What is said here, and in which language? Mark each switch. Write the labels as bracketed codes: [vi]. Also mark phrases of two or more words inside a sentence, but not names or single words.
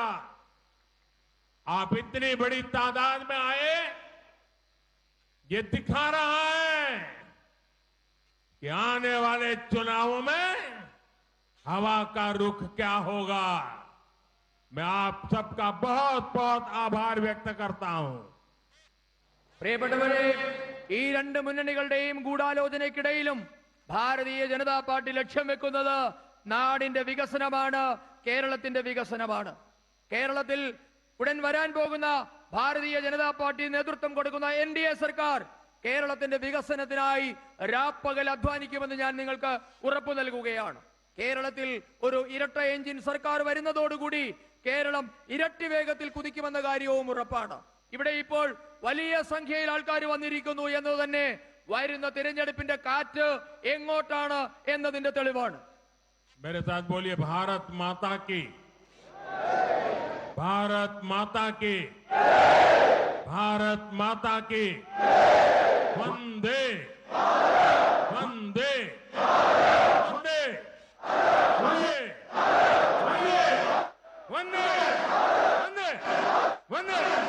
[hi] आप इतनी बड़ी तादाद में आए, ये दिखा रहा है कि आने वाले चुनावों में हवा का रुख क्या होगा। मैं आप सबका बहुत बहुत आभार व्यक्त करता हूं। [ml] പ്രിയപ്പെട്ടവരെ, ഈ രണ്ട് മുന്നണികളുടെയും ഗൂഢാലോചനയ്ക്കിടയിലും ഭാരതീയ ജനതാ പാർട്ടി ലക്ഷ്യം വെക്കുന്നത് നാടിന്റെ വികസനമാണ്, കേരളത്തിന്റെ വികസനമാണ്. കേരളത്തിൽ ഉടൻ വരാൻ പോകുന്ന ഭാരതീയ ജനതാ പാർട്ടി നേതൃത്വം കൊടുക്കുന്ന എൻഡിഎ സർക്കാർ കേരളത്തിന്റെ വികസനത്തിനായി രാപ്പകൽ അധ്വാനിക്കുമെന്ന് ഞാൻ നിങ്ങൾക്ക് ഉറപ്പു നൽകുകയാണ്. കേരളത്തിൽ ഒരു ഇരട്ട എഞ്ചിൻ സർക്കാർ വരുന്നതോടുകൂടി കേരളം ഇരട്ടി വേഗത്തിൽ കുതിക്കുമെന്ന കാര്യവും ഉറപ്പാണ്. ഇവിടെ ഇപ്പോൾ വലിയ സംഖ്യയിൽ ആൾക്കാർ വന്നിരിക്കുന്നു എന്നത് തന്നെ വരുന്ന തിരഞ്ഞെടുപ്പിന്റെ കാറ്റ് എങ്ങോട്ടാണ് എന്നതിന്റെ തെളിവാണ്. [hi] मेरे साथ बोलिए भारत माता की, भारत माता की, भारत माता की। वंदे वंदे वंदे वंदे वंदे वंदे वंदे